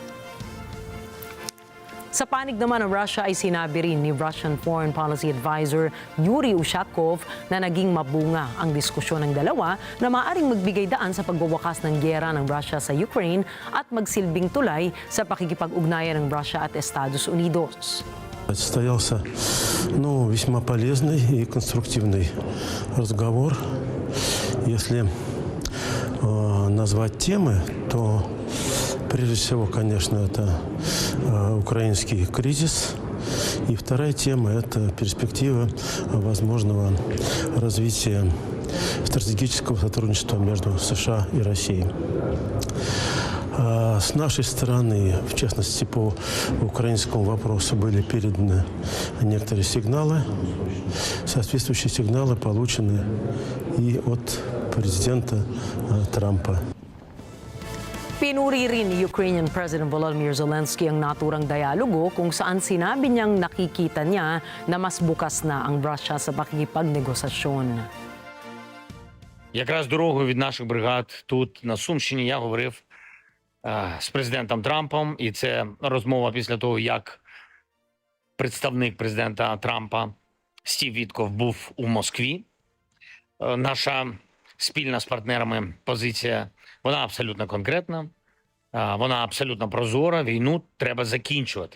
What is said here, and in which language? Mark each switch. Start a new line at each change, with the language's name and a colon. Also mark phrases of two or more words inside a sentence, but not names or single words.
Filipino: Sa panig naman ng Russia ay sinabi rin ni
English: Russian Foreign Policy Advisor
Filipino: Yuri Ushakov na naging mabunga ang diskusyon ng dalawa na maaaring magbigay daan sa pagwawakas ng giyera ng Russia sa Ukraine at magsilbing tulay sa pakikipag-ugnayan ng Russia at Estados Unidos.
Russian: Состоялся весьма полезный и конструктивный разговор. Если назвать темы, то прежде всего, конечно, это украинский кризис. И вторая тема – это перспектива возможного развития стратегического сотрудничества между США и Россией. С нашей стороны, в частности, по украинскому вопросу были переданы некоторые сигналы. Соответствующие сигналы получены и от президента Трампа.
Filipino: Pinuri rin ni
English: Ukrainian President
Filipino: Volodymyr Zelensky ang naturang dialogo kung saan sinabi niyang nakikita niya na mas bukas na ang Russia sa pakikipagnegosasyon.
Ukrainian: Якраз дорогою від наших бригад тут на Сумщині я говорив з президентом Трампом, і це розмова після того, як представник президента Трампа Стів Вітков був у Москві. Наша спільна з партнерами позиція, вона абсолютно конкретна, вона абсолютно прозора, війну треба закінчувати.